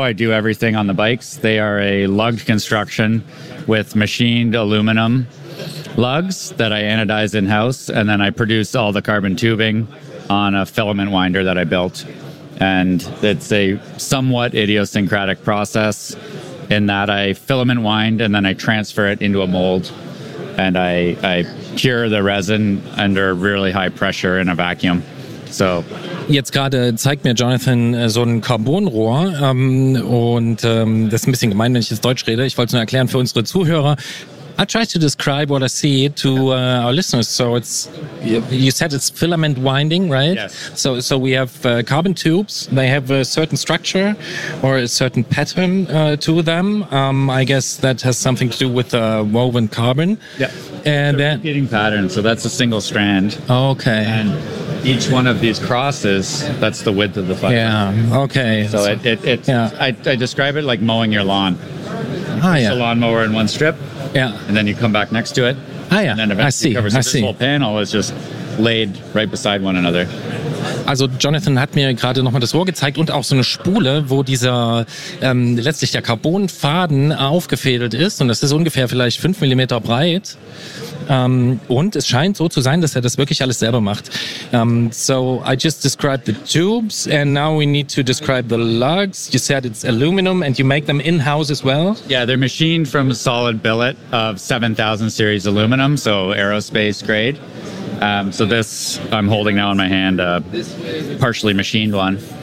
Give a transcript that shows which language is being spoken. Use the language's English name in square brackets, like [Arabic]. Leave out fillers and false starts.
[English] I do everything on the bikes. They are a lugged construction with machined aluminum lugs that I anodize in-house, and then I produce all the carbon tubing on a filament winder that I built. And it's a somewhat idiosyncratic process, in that I filament wind and then I transfer it into a mold and I cure the resin under really high pressure in a vacuum. So [German] jetzt gerade zeigt mir Jonathan so ein Carbonrohr das ist ein bisschen gemein, wenn ich jetzt Deutsch rede. Ich wollte es nur erklären für unsere Zuhörer. [English] I try to describe what I see to our listeners. So it's, you said it's filament winding, right? Yes. So we have carbon tubes. They have a certain structure or a certain pattern to them. I guess that has something to do with the woven carbon. Yeah. And the repeating pattern. So that's a single strand. Okay. And each one of these crosses, that's the width of the fiber. Yeah. Okay. So I describe it like mowing your lawn. A lawnmower in one strip. Yeah. And then you come back next to it. Ah, yeah. And then eventually I see. Whole panel is just laid right beside one another. [German] Also Jonathan hat mir gerade nochmal das Rohr gezeigt und auch so eine Spule, wo dieser letztlich der Carbonfaden aufgefädelt ist. Und das ist ungefähr vielleicht 5 mm breit. Und es scheint so zu sein, dass er das wirklich alles selber macht. [English] So I just described the tubes and now we need to describe the lugs. You said it's aluminum and you make them in-house as well? Yeah, they're machined from a solid billet of 7000 series aluminum, so aerospace grade. So this I'm holding now in my hand, a partially machined one.